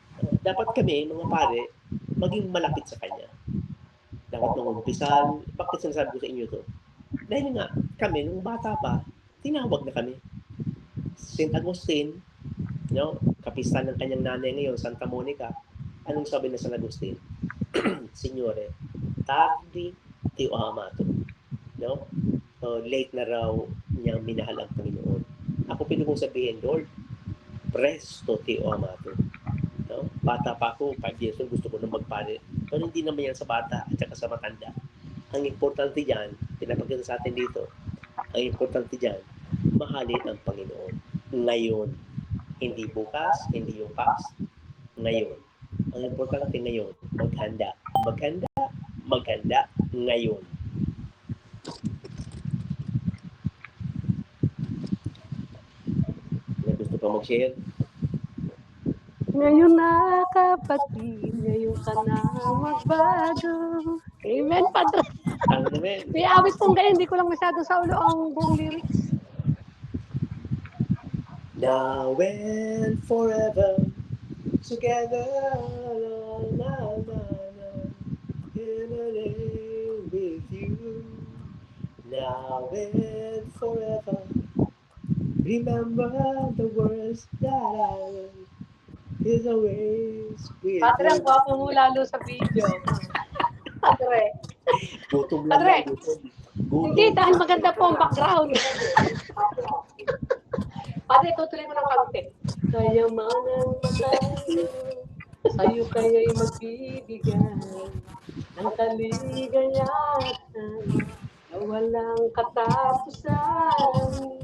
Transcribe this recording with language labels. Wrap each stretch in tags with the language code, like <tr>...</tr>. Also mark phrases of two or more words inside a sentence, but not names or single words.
<tl>Dapat kami, mga pare, maging malapit sa Kanya. Dapat nung umpisal, bakit sinasabi ko sa inyo to? Dahil nga, kami, nung bata pa, tinawag na kami. St. Agustin, no? Kapistahan ng kanyang nanay ngayon, Santa Monica. Anong sabi na San Agustin?</tl> <it>Signore, tardi ti o amato. No?</it> <tl>So, late na raw niyang minahal ang Panginoon. Ako pwede kong sabihin, Lord,</tl> <it>presto ti o amato. No?</it> <tl>Bata pa ako,</tl> <en>5 years old,</en> <tl>gusto ko na magpare. Pero hindi naman yan sa bata at saka sa matanda. Ang importante dyan, pinapagkita sa atin dito, ang importante dyan, mahalin ang Panginoon. Ngayon. Hindi bukas, hindi yung past. Ngayon. Ang importante ngayon, maghanda. Maghanda, maghanda ngayon. May gusto pa mag-share? Ngayon na kapatid, ngayon ka na magbago. Amen, Padre. Ano naman? May awit pong ganyan, hindi ko lang masyado sa ulo ang buong lyrics.</tl> <en>Now and forever, together, in a day with you. Now and forever, remember the words that I wrote. Is always with</en> <tl>Padre, ang</tl> <en>you.</en> <tl>gwapo mo lalo sa video. Padre. Gutom lang Padre. yan, gutom. Gutom. Hindi, dahil maganda po ang background. Padre, tutuloy mo ng kaunti. Kayamanan tayo, sa'yo kaya'y magbibigay ng kaligayahan na walang katapusan.</tl>